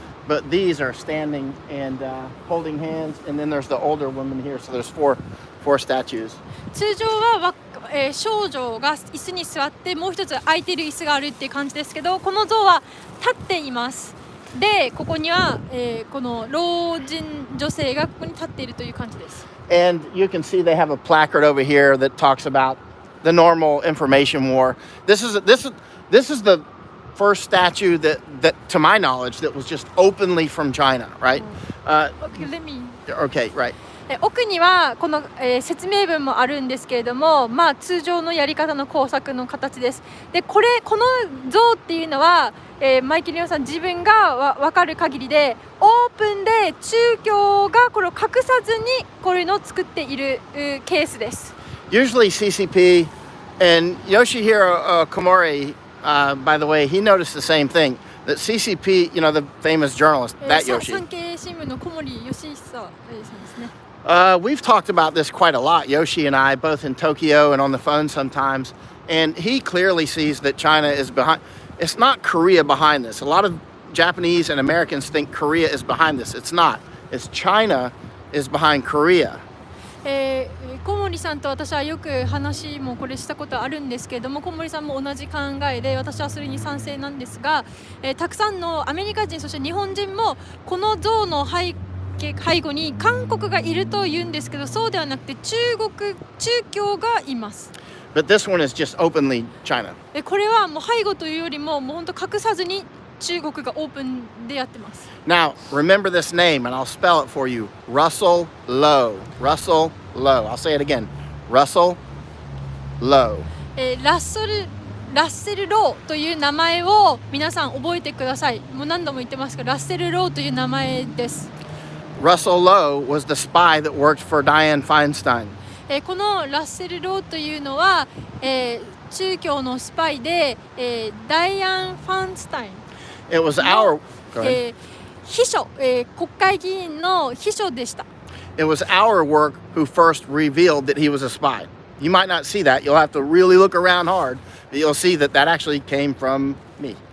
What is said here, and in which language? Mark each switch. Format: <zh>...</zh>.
<en>But these are standing and holding hands, and then there's the older woman here. So there's four statues.</en> <ja>通常は、少女が椅子に座ってもう一つ空いている椅子があるっていう感じですけど、この像は立っています。で、ここには、この老人女性がここに立っているという感じです。</ja> <en>And you can see they have a placard over here that talks about the normal information war. This is the first statue that to my knowledge that was just openly from China, right? Okay, right.</en> <ja>奥にはこの、説明文もあるんですけれども、通常のやり方の工作の形です。で、この像っていうのは、マイケル・ヨンさん自分が分かる限りでオープンで中共がこれを隠さずにこういうのを作っているケースです。</ja> <en>Usually CCP and Yoshihiro Komori, by the way, he noticed the same thing. that CCP, you know, the famous journalist, that</en> <ja>産</ja> <en>Yoshi.</en> <ja>経新聞の小森義久さんですね。</ja> <en>We've talked about this quite a lot, Yoshi and I, both in Tokyo and on the phone sometimes. And he clearly sees that China is behind. It's not Korea behind this. A lot of Japanese and Americans think Korea is behind this. It's not. It's China is behind Korea.</en> <ja>小森さんと私はよく話もこれしたことあるんですけれども、小森さんも同じ考えで私はそれに賛成なんですが、たくさんのアメリカ人そして日本人もこの像の背後に韓国がいると言うんですけど、そうではなくて中共がいます。</ja> <en>But this one is just openly China.</en> <ja>これはもう背後というよりももう本当隠さずに中国がオープンでやってます。</ja> <en>Now, remember this name, and I'll spell it for you. Russell Lowe. Russell Lowe. I'll say it again. Russell Lowe.</en> <ja>ラッセル・ローという名前を皆さん覚えてください。もう何度も言ってますが、ラッセル・ローという名前です。</ja> <en>Russell Lowe was the spy that worked for Dianne Feinstein.</en> <ja>このラッセル・ローというのは、中共のスパイで、ダイアン・ファンスタイン</ja> <en>It was our... Go ahead.</en> <ja>秘書、国会議員の秘書でした。</ja> <en>It was our work who first revealed that he was a spy. You might not see that. You'll have to really look around hard. But you'll see that that actually came from me.</en>